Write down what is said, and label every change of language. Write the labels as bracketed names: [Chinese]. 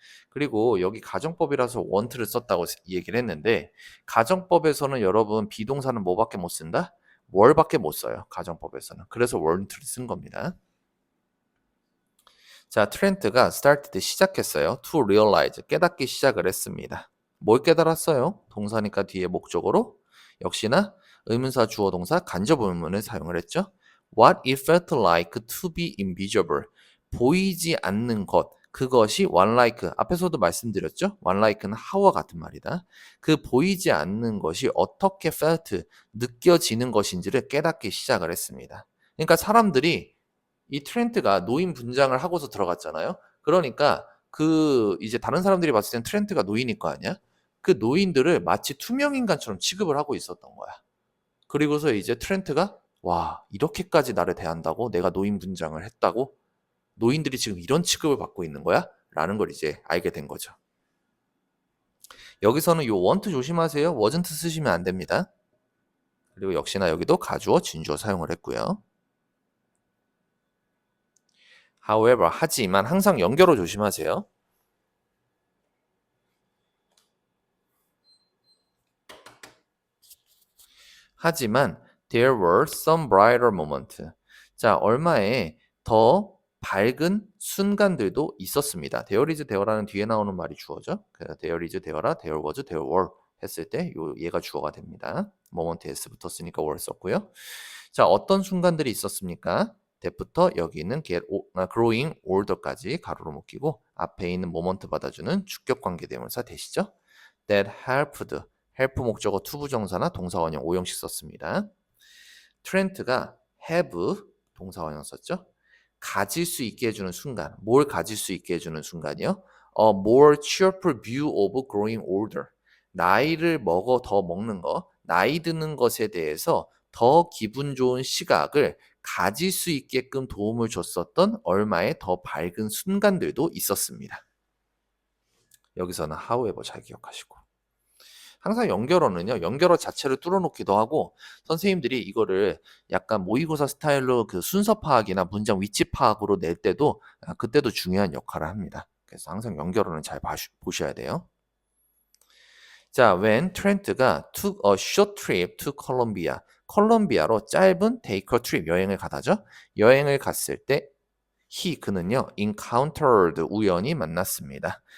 [Korean] 그리고 여기 가정법이라서 want를 썼다고 얘기를 했는데 가정법에서는 여러분 비동사는 뭐밖에 못 쓴다? were밖에 못 써요. 가정법에서는. 그래서 weren't를 쓴 겁니다. 자, 트렌트가 started, 시작했어요. to realize, 깨닫기 시작을 했습니다. 뭘 깨달았어요? 동사니까 뒤에 목적어로 역시나 의문사 주어 동사 간접 의문을 사용을 했죠. [English] What it felt like to be invisible, [Korean] 보이지 않는 것, [English] 그것이 one like, 앞에서도 말씀드렸죠. [Korean] one like는 how와 같은 말이다. 그 보이지 않는 것이 어떻게 felt, 느껴지는 것인지를 깨닫기 시작을 했습니다. 그러니까 사람들이 이 트렌트가 노인 분장을 하고서 들어갔잖아요. 그러니까 그 이제 다른 사람들이 봤을 땐 트렌트가 노인일 거 아니야? 그 노인들을 마치 투명 인간처럼 취급을 하고 있었던 거야. 그리고서 이제 트렌트가 와, 이렇게까지 나를 대한다고? 내가 노인 분장을 했다고? 노인들이 지금 이런 취급을 받고 있는 거야? 라는 걸 이제 알게 된 거죠. 여기서는 요 want 조심하세요. wasn't 쓰시면 안 됩니다. 그리고 역시나 여기도 가주어, 진주어 사용을 했고요. however, 하지만 항상 연결어 조심하세요. 하지만 [English] there were some brighter moments. [Korean] 자, 얼마에 더 밝은 순간들도 있었습니다. there is there라는 뒤에 나오는 말이 주어죠. there is there라 there was there were 했을 때 얘가 주어가 됩니다. moment s 붙었으니까 were 썼고요. 자, 어떤 순간들이 있었습니까? that부터 여기 있는 growing older까지 가로로 묶이고 앞에 있는 moment 받아주는 주격 관계 대명사 되시죠? that helped help 목적어 투부정사나 동사원형 5형식 썼습니다. 트렌트가 have 동사원형 썼죠. 가질 수 있게 해주는 순간. 뭘 가질 수 있게 해주는 순간이요? [English] A more cheerful view of growing older. [Korean] 나이를 더 먹는 거, 나이 드는 것에 대해서 더 기분 좋은 시각을 가질 수 있게끔 도움을 줬었던 얼마의 더 밝은 순간들도 있었습니다. 여기서는 however 잘 기억하시고. 항상 연결어는요, 연결어 자체를 뚫어놓기도 하고, 선생님들이 이거를 약간 모의고사 스타일로 그 순서 파악이나 문장 위치 파악으로 낼 때도, 그때도 중요한 역할을 합니다. 그래서 항상 연결어는 잘 보셔야 돼요. [English] 자, when 트렌트가 took a short trip to Colombia, [Korean] 콜롬비아로 짧은 [English] take a trip, 여행을 가다죠. [Korean] 여행을 갔을 때, 그는요, encountered, 우연히 만났습니다.